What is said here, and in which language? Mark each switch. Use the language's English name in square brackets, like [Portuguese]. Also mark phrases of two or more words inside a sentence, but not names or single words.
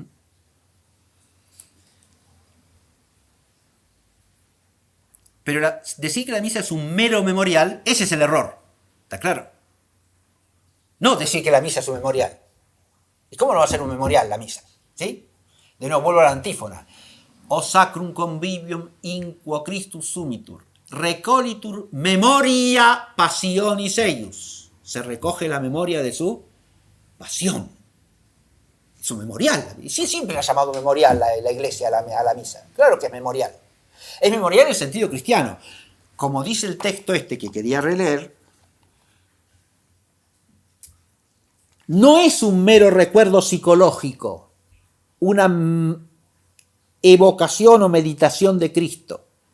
[Spanish] Pero decir que la misa es un mero memorial, ese es el error. ¿Está claro? No decir que la misa es un memorial. ¿Y cómo no va a ser un memorial la misa? ¿Sí? De nuevo, vuelvo a la antífona. [Latin] O sacrum convivium in quo Christus sumitur, recolitur memoria passionis eius. [Spanish] Se recoge la memoria de su pasión. Su memorial. Y sí, siempre ha llamado memorial la iglesia a la misa. Claro que es memorial. Es memorial en el sentido cristiano. Como dice el texto este que quería releer, no es un mero recuerdo psicológico, una evocación o meditación de Cristo.